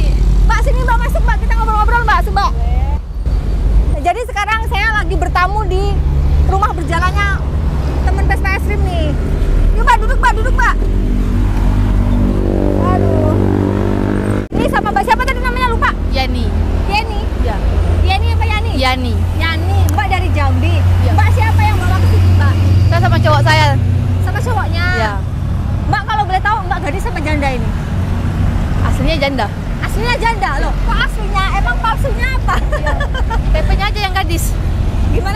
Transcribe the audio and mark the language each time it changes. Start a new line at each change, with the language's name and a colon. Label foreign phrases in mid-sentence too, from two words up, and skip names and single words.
Indonesian: Mbak sini mbak masuk mbak. Kita ngobrol-ngobrol mbak. Mbak. Jadi sekarang saya lagi bertamu di rumah berjalannya teman Vespa Ekstrim nih. Yuk mbak, duduk mbak. Aduh. Ini sama mbak siapa tadi namanya, lupa? Yani. Yani? Ya. Yani apa Yani? Yani. Yani, mbak dari Jambi. Ya. Mbak siapa yang bawa ke sini mbak? Saya sama cowok saya. Sama cowoknya? Ya. Mbak kalau boleh tahu mbak gadis sama janda ini? Aslinya janda. Aslinya janda loh. Kok aslinya? Emang palsunya apa? Ya. KTP-nya aja yang gadis. Gimana?